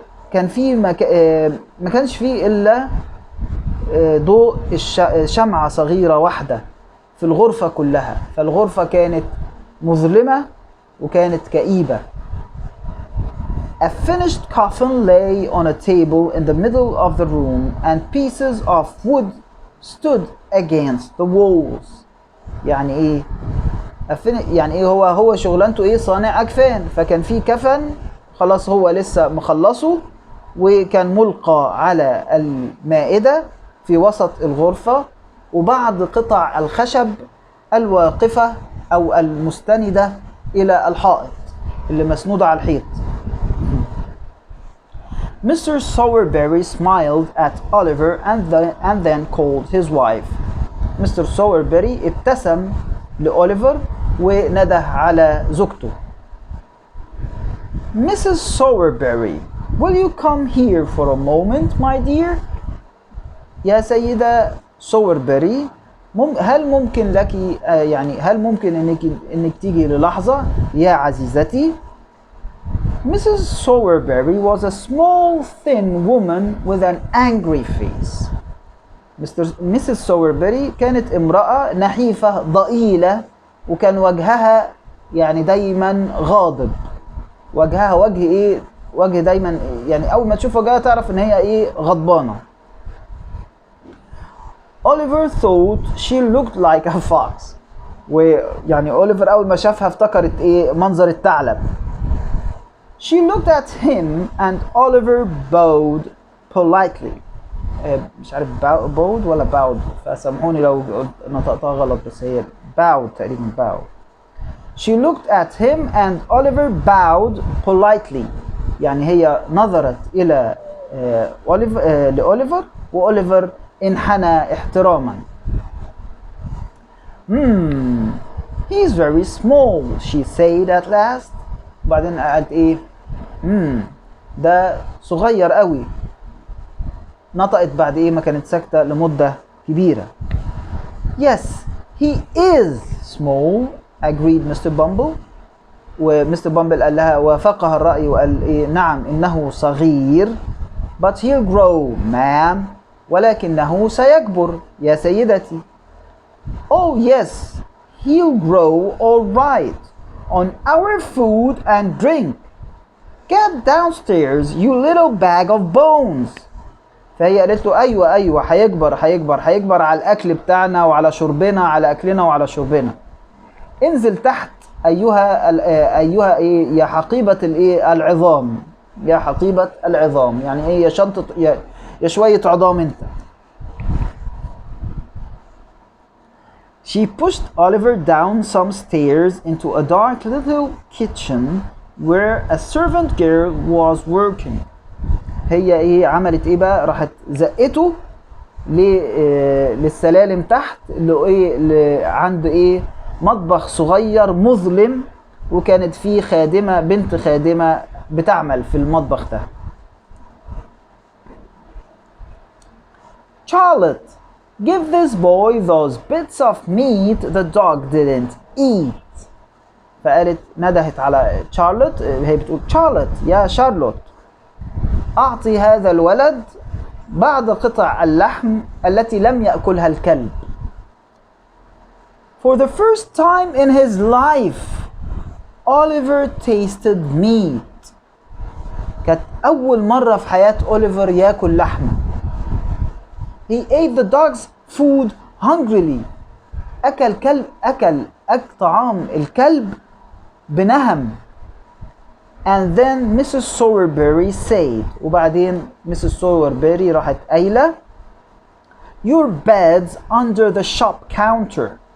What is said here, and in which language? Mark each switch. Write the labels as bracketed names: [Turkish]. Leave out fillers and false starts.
[Arabic] كان في ما كانش فيه إلا ضوء شمعة صغيرة واحدة في الغرفة كلها، فالغرفة كانت مظلمة وكانت كئيبة. [English] A finished coffin lay on a table in the middle of the room and pieces of wood stood against the walls. [Arabic] يعني ايه؟ يعني ايه هو شغلانته ايه؟ صانع اكفان. فكان في كفن خلاص هو لسه مخلصه وكان ملقى على المائدة في وسط الغرفة وبعض قطع الخشب الواقفة او المستندة الى الحائط اللي مسنودة على الحيط. [English] Mr. Sowerberry smiled at Oliver and then called his wife. Mr. [Arabic] Sowerberry ابتسم لأوليفر ونده على زوجته. [English] Mrs. Sowerberry, will you come here for a moment, my dear? [Arabic] يا سيدة سووربري، هل ممكن لك هل ممكن انك تيجي للحظة يا عزيزتي؟ Mrs. [English] Sowerberry was a small, thin woman with an angry face. Mrs. [Arabic] Sowerberry كانت امرأة نحيفة ضئيلة وكان وجهها دايما غاضب. وجهها وجه دايما أول ما تشوف وجهها تعرف إن هي غضبانة. [English] Oliver thought she looked like a fox. [Arabic] أوليفر أول ما شافها افتكرت منظر الثعلب. [English] She looked at him and Oliver bowed politely. [Arabic] مش عارف bowed ولا bowed، فسامحوني لو نطقتها غلط، بس هي bowed تقريبا bowed. [English] She looked at him and Oliver bowed politely. [Arabic] هي نظرت إلى لأوليفر وأوليفر انحنى احتراما. [English] He's very small, she said at last. [Arabic] وبعدين قالت ده صغير قوي. نطقت بعد ما كانت ساكتة لمدة كبيرة. [English] Yes, he is small, agreed Mr. Bumble. [Arabic] ومستر بامبل قال لها وافقها الرأي وقال نعم إنه صغير. [English] But he'll grow, ma'am. [Arabic] ولكنه سيكبر يا سيدتي. [English] Oh yes, he'll grow all right on our food and drink. Get downstairs you little bag of bones. [Arabic] فهي قالت له ايوه هيكبر على الاكل بتاعنا وعلى شربنا، على اكلنا وعلى شربنا. انزل تحت ايها ايه يا حقيبة الايه العظام، يا حقيبة العظام، يعني ايه يا شنطة يا شوية عظام انت. [English] She pushed Oliver down some stairs into a dark little kitchen where a servant girl was working. [Arabic] هي ايه عملت ايه بقى؟ راحت زقته للسلالم تحت اللي عند ايه مطبخ صغير مظلم، وكانت فيه خادمة بنت خادمة بتعمل في المطبخ ده. [English] Charlotte, give this boy those bits of meat the dog didn't eat. [Arabic] فقالت ندهت على شارلوت، هي بتقول شارلوت يا شارلوت أعطي هذا الولد بعض قطع اللحم التي لم يأكلها الكلب. [English] For the first time in his life, Oliver tasted meat. [Arabic] كانت أول مرة في حياة أوليفر ياكل لحمة. [English] He ate the dog's food hungrily. [Arabic] أكل طعام الكلب بنهم. [English] And then [Arabic] Mrs. [English] Sowerberry said, [Arabic] وبعدين [English] Mrs. Sowerberry [Arabic] راحت قايلة [English] Your bed's under the shop counter.